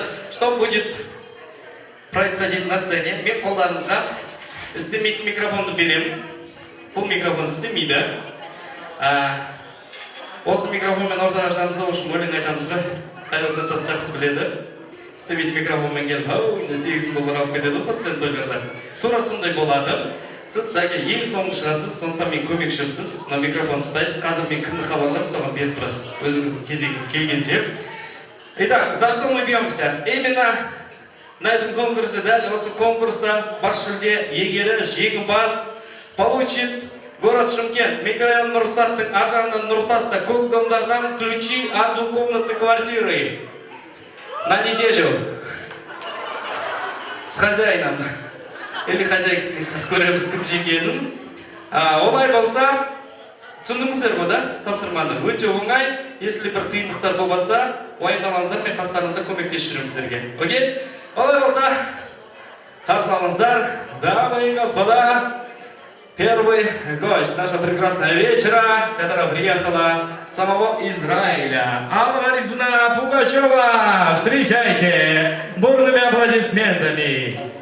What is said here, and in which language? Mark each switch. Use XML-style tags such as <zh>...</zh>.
<ru>Что будет происходить на сцене?</ru> <kk>Мен қолдарыңызға істемейтін микрофонды берем. Бұл микрофон істемейді. Осы микрофонмен ортаға шығамызда үшін өлең айтамызға Қайрат Нұртас жақсы біледі. Істемейтін микрофонмен келіп, $8 алып кетеді постоянно тойларда. Тура сондай болады. Сіз дәке ең соңғы шығасыз, сондықтан мен көмекшімсіз. Мына микрофон ұстайсыз. Қазір мен кімді хабарлаймын, соған беріп тұрасыз. Өзіңіздің кезегіңіз келгенше.</kk> <ru>Итак, за что мы бьемся? Именно на этом конкурсе, да,</ru> <kk>осы конкурста бас жүлде иегері жеңімпаз</kk> <ru>получит город Шымкент, микрорайон</ru> <kk>Нұрсаттың ар жағынан Нұртаста көк домдардан</kk> <ru>ключи от двухкомнатной квартиры на неделю с хозяином или</ru> <kk>хозяйкасының көреміз кім жеңгенін. Олай болса, түсіндіңіздер ғой, да, тапсырманы өте оңай. Если бір қиындықтар болып жатса, уайымдамаңыздар, мен қастарыңызда көмектесіп жүремін сіздерге.</kk> <en>Окей?</en> <kk>Олай болса, қарсы алыңыздар,</kk> <ru>дамы и господа, первый гость нашего прекрасного вечера, которая приехала с самого Израиля, Алла Борисовна Пугачева. Встречайте бурными аплодисментами.</ru>